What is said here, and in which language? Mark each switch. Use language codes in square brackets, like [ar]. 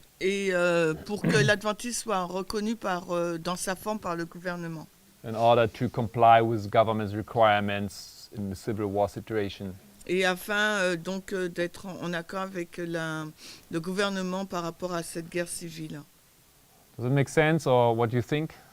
[fr] et pour que l'adventisme soit reconnu dans sa forme par le gouvernement. [en] In order to comply with government's requirements in the Civil War situation. [fr] Et afin donc d'être en accord avec le gouvernement par rapport à cette guerre civile. [en] Does it make sense, or what do you think?